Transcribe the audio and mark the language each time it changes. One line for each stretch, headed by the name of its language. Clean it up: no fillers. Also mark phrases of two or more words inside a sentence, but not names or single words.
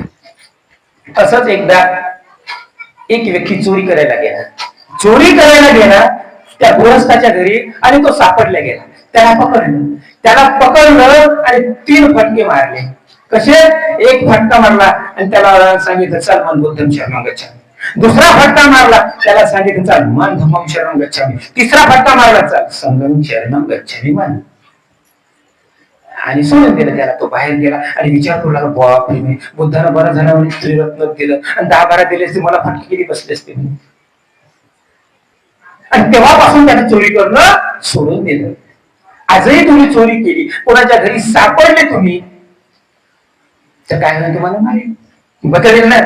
Marathi: असंच एकदा एक व्यक्ती चोरी करायला गेला. चोरी करायला गेला त्या गृहस्थाच्या घरी आणि तो सापडला गेला. त्याला पकडलं आणि 3 फटके मारले. कसे, एक फटका मारला आणि त्याला सांगितलं चल मन
Pali: बुद्धम शरणं गच्छामि.
Marathi: दुसरा फटका मारला, त्याला सांगितलं चल मन
Pali: धम्मम शरणं गच्छामि.
Marathi: तिसरा फटका मारला, चल
Pali: संघम शरणं गच्छामि
Marathi: मन. आणि सोडून दिलं त्याला. तो बाहेर गेला आणि विचार करू लागला, बापरे बुद्धानं बरं झालं म्हणजे त्रिरत्न दिलं आणि 10-12 दिले असते, मला फटके किती बसले असते. आणि तेव्हापासून त्याने चोरी करणं सोडून दिलं. आजही तुम्ही चोरी केली, कोणाच्या घरी सापडले तुम्ही, तर काय होईल तुम्हाला माहिती, बदलेल नाही.